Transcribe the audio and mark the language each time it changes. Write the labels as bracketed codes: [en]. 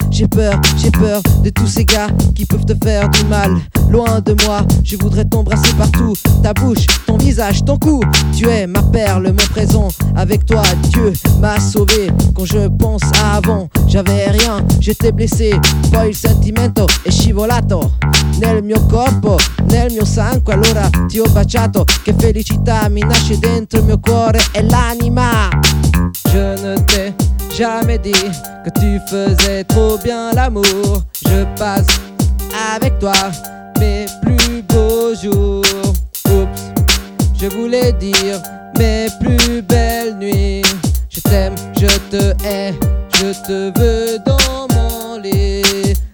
[fr] J'ai peur de tous ces gars qui peuvent te faire du mal. Loin de moi, je voudrais t'embrasser partout. Ta bouche, ton visage, ton cou. Tu es ma perle, mon présent. Avec toi, Dieu m'a sauvé. Quand je pense à avant, j'avais rien, j'étais blessé. [it] Poi il sentimento è scivolato nel mio corpo, nel mio sangue. Allora ti ho baciato. Che felicità mi nasce dentro il mio cuore e l'anima. [fr] Je ne t'ai jamais dit que tu faisais trop bien l'amour. Je passe avec toi mes plus beaux jours. Oups, je voulais dire mes plus belles nuits. Je t'aime, je te hais, je te veux dans mon lit.